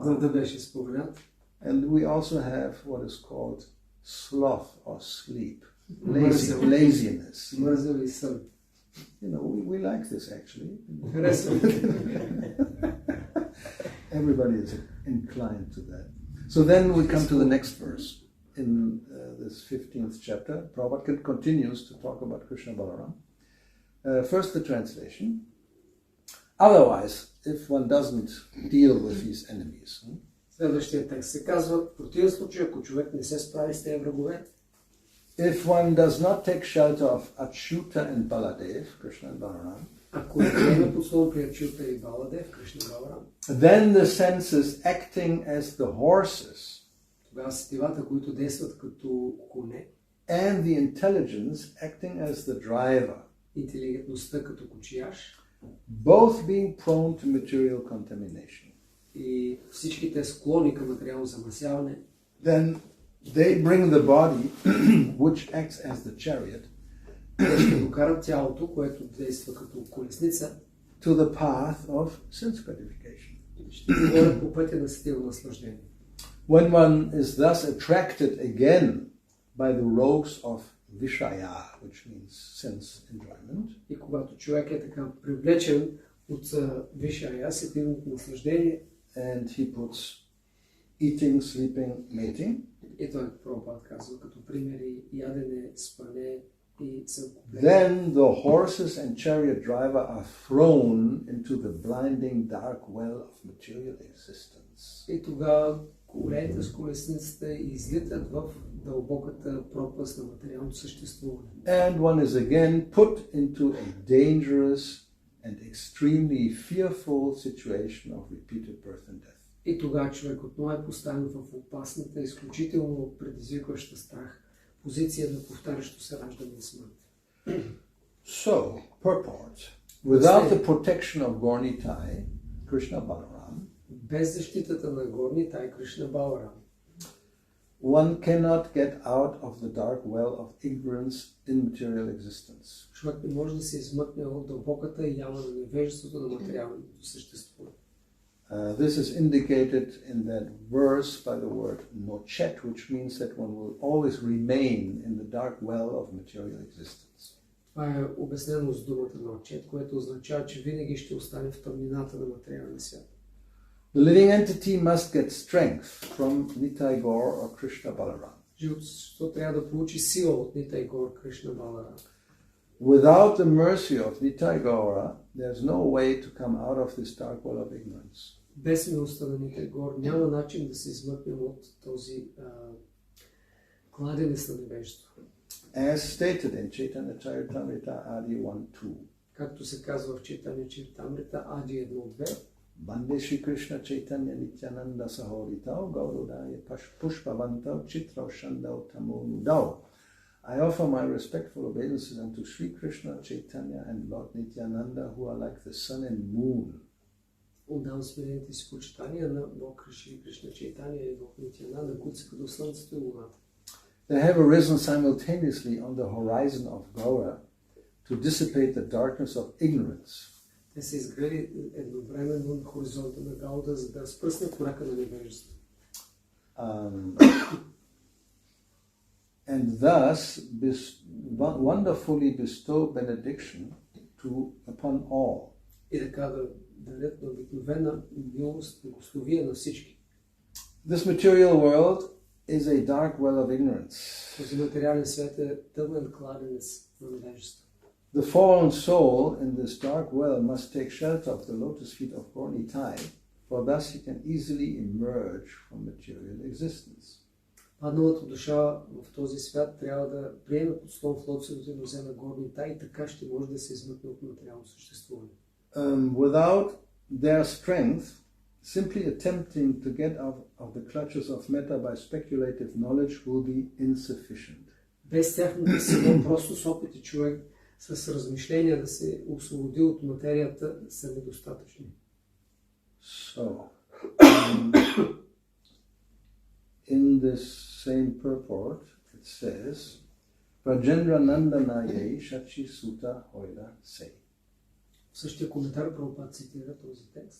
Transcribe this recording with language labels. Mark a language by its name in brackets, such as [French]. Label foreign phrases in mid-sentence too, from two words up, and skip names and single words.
[Bulgarian] Глада беше споменат. [English] And we also have what is called sloth or sleep. Laziness. [Bulgarian] Мързел и сън. [English] You know, we like this actually. [Bulgarian] Харесваме. [English] Everybody is inclined to that. So then we come to the next verse in this 15th chapter. Prabhupada continues to talk about Krishna Balaram. First the translation. Otherwise, if one doesn't deal with these enemies. [Bulgarian] Следващия текст се казва, в противен случай, ако човек не се справи с тези врагове, [English] if one does not take shelter of Achyuta and Baladev, Krishna and Balaram, [Bulgarian] ако не приеме подслон при Achyuta и Баладев, Кришна и Баларам, [English] then the senses acting as the horses, [Bulgarian] тогава сетивата, които действат като коне, [English] and the intelligence acting as the driver, [Bulgarian] интелигентността като кочияш, [English] both being prone to material contamination. [Bulgarian] И всичките склони към материално замърсяване, [English] then they bring the body, which acts as the chariot, [Bulgarian] те ще докарат тялото, което действа като колесница, [English] to the path of sense gratification. [Bulgarian] ще говорят по пътя на сетивно наслаждение. [English] When one is thus attracted again by the ropes of Vishaya, which means sense enjoyment, [Bulgarian] И когато човек е така привлечен от Вишая, сетивното наслаждение, [English] and he puts eating, sleeping, mating, [Bulgarian] и той Прабхупад казва като примери ядене, спане и съвкупление. [English] then the horses and chariot driver are thrown into the blinding dark well of material existence. [Bulgarian] И тогава колеите с колесницата излитат в дълбоката пропаст на материалното съществуване. [English] And one is again put into a dangerous and extremely fearful situation of repeated birth and death. [Bulgarian] И тогава човек отново е поставен в опасната, изключително предизвикваща страх позиция на повтарящо се раждане и смърт. [English] So, purport. Without the protection of Gaura-Nitai, Krishna Balaram, [Bulgarian] без защитата на Gaura-Nitai, Кришна Баларам, [English] one cannot get out of the dark well of ignorance in material existence. [Bulgarian] човек не може да се измъкне от дълбоката яма на невежеството на материалното съществуване. [English] This is indicated in that verse by the word nochet, which means that one will always remain in the dark well of material existence. [Bulgarian] Това е обяснено с думата ночет, което означава, че винаги ще остане в тъмнината на материалния свят. [English] The living entity must get strength from Nitai Gaur or Krishna Balaram. [Bulgarian] Живото трябва да получи сила от Нитай Гор, Кришна Баларам. [English] Without the mercy of Nitai Gaura, there's no way to come out of this dark well of ignorance. [Bulgarian] Без милостта на Нитай Гор няма начин да се измъкнем от този кладенец на невежество. [English] As stated in Chaitanya Charitamrita Adi 1-2. [Bulgarian] Както се казва в Чайтанья Чаритамрита Ади 1-2. [Sanskrit] बन्दे श्री कृष्ण चैतन्य नित्यानन्द सहोरितौ गौरोदय पुष्पवन्तौ चित्रौ शन्दौ तमो नुदौ. [English] I offer my respectful obeisances unto Shri Krishna Chaitanya and Lord Nityananda, who are like the sun and moon. [Bulgarian] Отдавам смирените си почитания на Бог Шри Кришна Чайтанья и Бог Нитянанда, които са като слънцето и луната. [English] They have arisen simultaneously on the horizon of Gaura to dissipate the darkness of ignorance. [Bulgarian] Те са изгрели едновременно на хоризонта на Гауда, за да спръснат мрака на невежество. [English] And thus wonderfully bestow benediction upon all. [Bulgarian] И така да дадат на обикновена милост, благословие на всички. [English] This material world is a dark well of ignorance. [Bulgarian] Този материален свят е тъмен кладенец на невежество. [English] The fallen soul in this dark well must take shelter of the lotus feet of Gaura, for thus he can easily emerge from material existence. [Bulgarian] Падналата душа в този свят трябва да приеме подслон в лотосовите нозе на горнита и така ще може да се измъкне от материално съществуване. [English] Without their strength, simply attempting to get out of the clutches of metta by speculative knowledge will be insufficient. [Bulgarian] Без тяхната сила, просто с опити човек с размишления да се освободи от материята са недостатъчни. [English] So, in this same purport, it says, [Bangla] রাজেন্দ্র নন্দনয়ে শচী সুত্ত হৈল সেই. [Bulgarian] В същия коментар Прабхупад цитира този текст.